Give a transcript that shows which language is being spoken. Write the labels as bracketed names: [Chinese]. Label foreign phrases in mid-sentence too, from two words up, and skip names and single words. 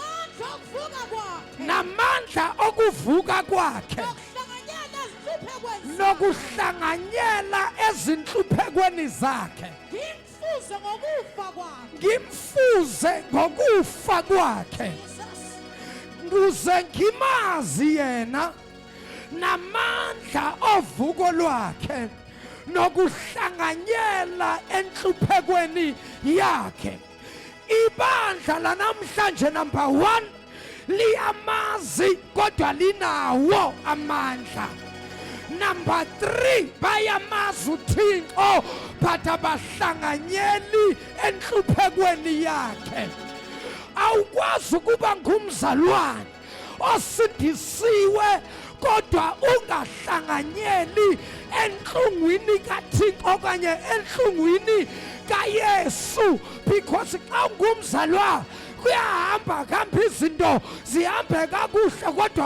[Zulu] namandla okuvuka kwakhe nokuhlanganyela ezinhluphekweni zakhe ngimfuze ngokufa kwakhe ukuze ngimazi yena namandla ovuko lwakhe nokuhlanganyela enhluphekweni yakhe ibandla lanamhlanje number 1 liyamazi kodwa linawo amandla number 3 bayamazi uThixo but abahlanganyeli enhluphekweni yakhe awukwazi ukuba ngumzalwane osindisiwe kodwa ungahlanganyeli enhlungwini kaThixo kanye enhlungwini kaYesu because xa ungumzalwane kuyahamba izinto zihambe kakuhle kodwa